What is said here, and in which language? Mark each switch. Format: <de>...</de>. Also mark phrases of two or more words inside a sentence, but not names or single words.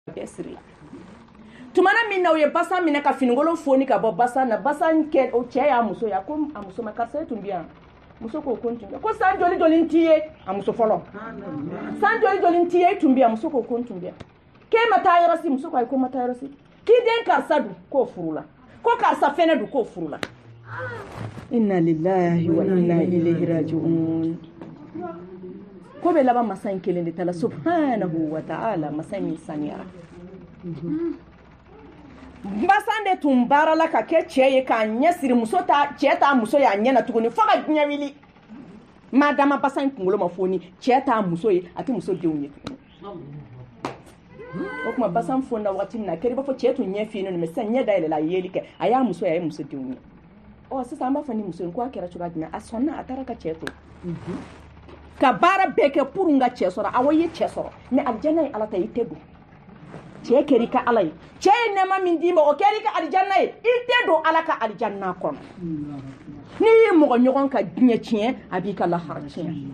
<bm>siri tumana min na o ye basa minɛ ka finigolon foni ka bɔ basa na basa kɛ o cɛ y'a muso ya ko a muso ma karisa tun bi yan muso ko tun bi ko san joli joli ti ye a muso fɔlɔ san joli joli ti ye tun bi yan muso ko tun bi yan k'e ma taa yɔrɔ si muso ko ayi ko ma taa yɔrɔ si k'i den karisa du k'o furula ko karisa fɛnɛ du k'o furula</bm> <ar>إنا لله وإنا إليه راجعون</ar> <bm>ko bɛ laban masa in kelen de ta la</bm> <ar>سبحانه وتعالى</ar> <bm>masa in saniyara basan de tun baarala ka kɛ cɛ ye k'a ɲɛ siri cɛ t'a muso y'a ɲɛ na tuguni fo ka diɲɛ wili maa dama basan in kunkolo ma foni cɛ t'a muso ye a tɛ muso denw ye tuguni o kuma basan foni na waati min na a kɛra i b'a fɔ cɛ tun ɲɛ finnen don mɛ sisan ɲɛ dayɛlɛla a ye yeli kɛ a y'a muso ye a ye muso denw ye sisan an b'a fɔ ni muso in ko a kɛra cogoya jumɛn a sɔnna a taara ka cɛ to ka baara bɛɛ kɛ pour n ka cɛ sɔrɔ awɔ i ye cɛ sɔrɔ mɛ alijana ye ala ta i tɛ don cɛ kɛra i ka ala ye cɛ ye nɛɛma min d'i ma o kɛra i ka alijanna ye i tɛ don ala ka alijanna kɔnɔ n'i ye mɔgɔ ɲɔgɔn ka diɲɛ tiɲɛ a b'i ka lahara tiɲɛ</bm>